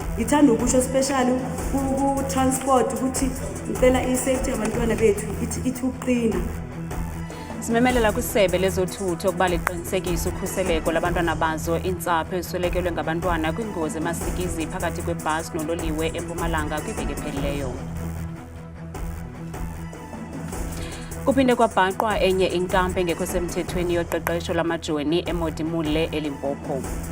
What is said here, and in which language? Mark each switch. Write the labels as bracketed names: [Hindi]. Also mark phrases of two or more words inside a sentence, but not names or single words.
[Zulu] Ngithanda ukusho especially ku transport ukuthi ngicela i-safety yabantwana bethu ithi uqina. [Xhosa] Simemelela kwisebe lezothutho ukuba liqinisekise ukhuseleko labantwana bazo intsapho eziswelekelwe ngabantwana kwingozi emasikizi phakathi kwebhasi nololiwe eMpumalanga kwiveki ephelileyo. Kuphinde kwabhaqwa enye inkampu engekho semthethweni yoqeqesho lamajoni eModimolle eLimpopo.